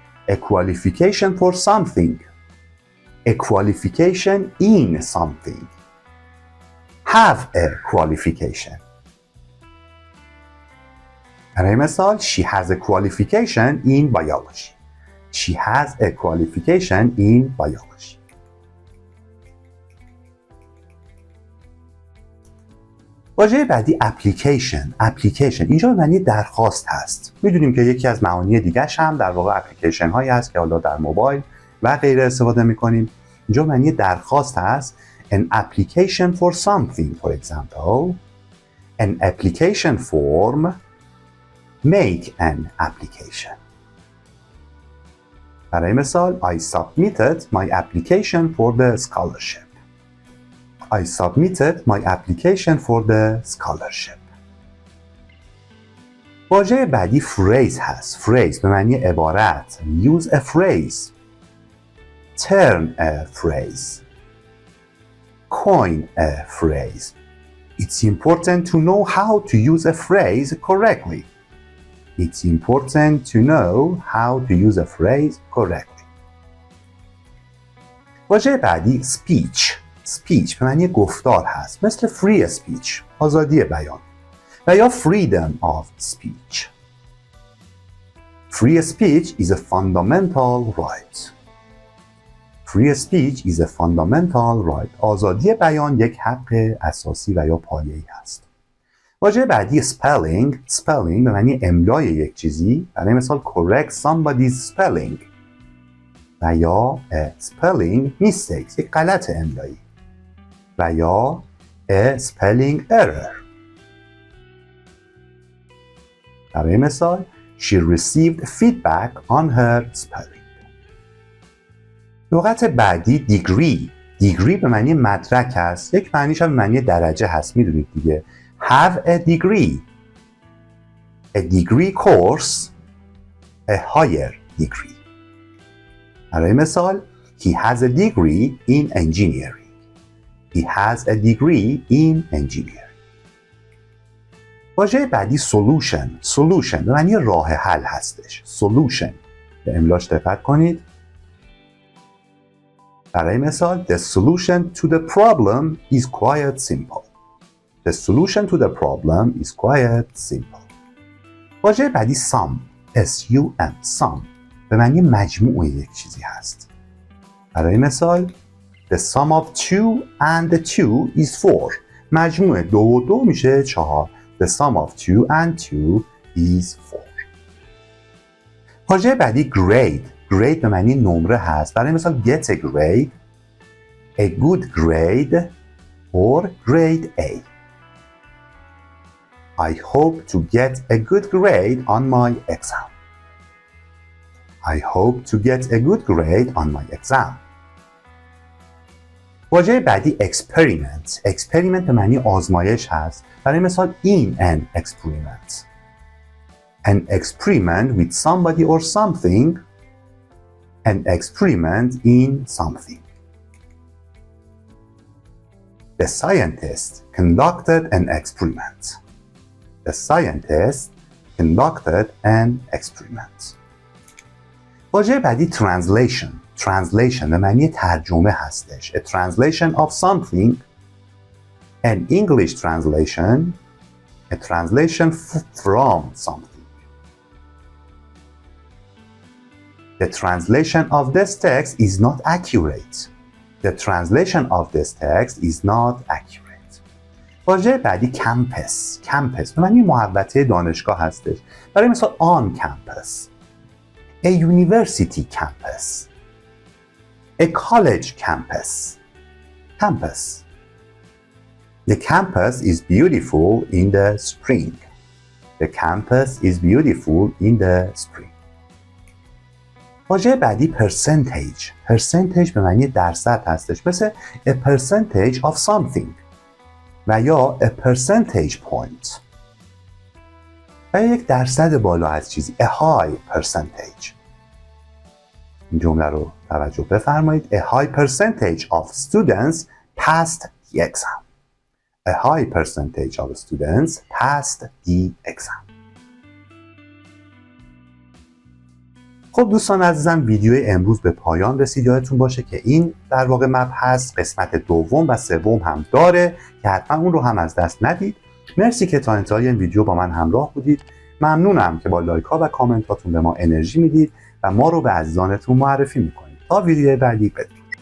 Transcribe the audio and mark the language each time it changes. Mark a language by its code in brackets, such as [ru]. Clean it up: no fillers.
[en] A qualification for something. A qualification in something. Have a qualification. [fa] برای مثال [en] she has a qualification in biology. She has a qualification in biology. [fa] واژه بعدی application. اینجا به معنی درخواست هست. میدونیم که یکی از معانی دیگرش هم در واقع اپلیکیشن هایی هست که حالا در موبایل و غیره استفاده میکنیم. اینجا به معنی درخواست هست. [en] An application for something, for example. An application form make an application. [fa] برای مثال [en] I submitted my application for the scholarship. I submitted my application for the scholarship. [fa] واژه بعدی phrase هست. phrase به معنی عبارت. [en] use a phrase. turn a phrase. coin a phrase. It's important to know how to use a phrase correctly. It's important to know how to use a phrase correctly. [fa] واژه بعدی speech. speech به معنی گفتار هست. مثل [en] free speech. [fa] آزادی بیان. و یا [en] freedom of speech. Free speech is a fundamental right. Free speech is a fundamental right. [fa] آزادی بیان یک حق اساسی و یا پایه‌ای هست. واژه بعدی spelling. spelling به معنی املای یک چیزی. برای مثال [en] correct somebody's spelling. [fa] و یا [en] spelling mistakes. [fa] یک غلط املایی. و یا [en] a spelling error. [fa] برای مثال [en] she received feedback on her spelling. [fa] لغت بعدی دیگری. دیگری به معنی مدرک هست. یک معنیش هم به معنی درجه هست. میدونید دیگه. [en] have a degree. A degree course. A higher degree. [fa] برای مثال [en] he has a degree in engineering. He has a degree in engineering. [fa] واژه بعدی solution. solution به معنی راه حل هستش. solution به املاش دقت کنید. برای مثال [en] the solution to the problem is quite simple. The solution to the problem is quite simple. [fa] واژه بعدی sum. [en] S-U-M. [fa] sum به معنی مجموع یک چیزی هست. برای مثال [en] the sum of 2 and 2 is 4. [fa] مجموع 2 و 2 میشه 4. [en] The sum of 2 and 2 is 4. [fa] واژه بعدی grade. grade به معنی نمره هست. برای مثال [en] get a grade, a good grade or grade A. I hope to get a good grade on my exam. I hope to get a good grade on my exam. [fa] واژه بعدی experiment. experiment به معنی آزمایش هست. برای مثال [en] in an experiment. An experiment with somebody or something. An experiment in something. The scientist conducted an experiment. The scientist conducted an experiment. [fa] واژه بعدی translation. translation به معنی ترجمه هستش. [en] A translation of something. An English translation. A translation from something. The translation of this text is not accurate. The translation of this text is not accurate. [fa] واژه بعدی campus. campus به معنی محوطه دانشگاه هستش. برای مثال [en] on campus. A university campus. A college campus. campus. The campus is beautiful in the spring. The campus is beautiful in the spring. [fa] واژه بعدی percentage. percentage به معنی درصد هستش. مثل [en] a percentage of something [fa] و یا [en] a percentage point [fa] و یک درصد بالا از چیزی. [en] a high percentage. [fa] این جمله رو توجه بفرمایید. [en] A high percentage of students passed the exam. A high percentage of students passed the exam. [fa] خب دوستان عزیزم ویدیو امروز به پایان رسید. یادتون باشه که این در واقع مبحث قسمت دوم و سوم هم داره که حتما اون رو هم از دست ندید. مرسی که تا انتهای این ویدیو با من همراه بودید. ممنونم که با لایک ها و کامنت هاتون به ما انرژی میدید و ما رو به عزیزانتون معرفی میکنید. تا ویدیو بعدی بدرود.